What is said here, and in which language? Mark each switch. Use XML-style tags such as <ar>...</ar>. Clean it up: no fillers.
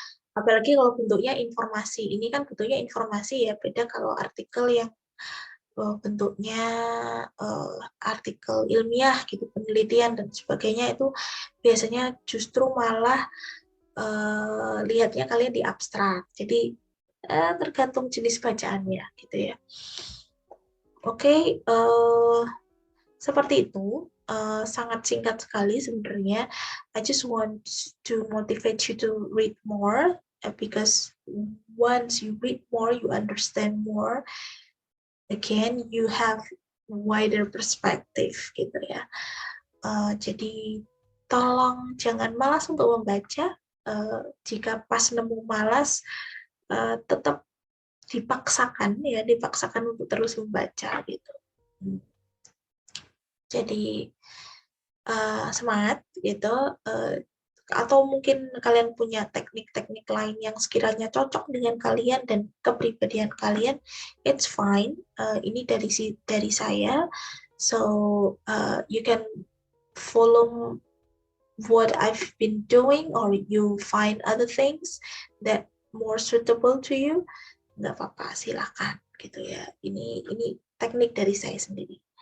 <id>Apalagi kalau bentuknya informasi. Ini kan bentuknya informasi ya, beda kalau artikel yang bentuknya artikel ilmiah gitu, penelitian dan sebagainya, itu biasanya justru malah lihatnya kalian di abstrak. Jadi tergantung jenis bacaannya gitu ya. Oke, seperti itu. Sangat singkat sekali sebenarnya.</id> <en>I just want to motivate you to read more because once you read more, you understand more. Again, you have wider perspective gitu ya.</en> <id>Jadi tolong jangan malas untuk membaca. Jika pas nemu malas, tetap dipaksakan untuk terus membaca gitu. Jadi semangat gitu, atau mungkin kalian punya teknik-teknik lain yang sekiranya cocok dengan kalian dan kepribadian kalian,</id> <en>it's fine.</en> <id>Ini dari saya,</id> <en>so you can follow what I've been doing, or you find other things that more suitable to you,</en> <id>nggak apa-apa, silakan gitu ya. Ini teknik dari saya sendiri.</id>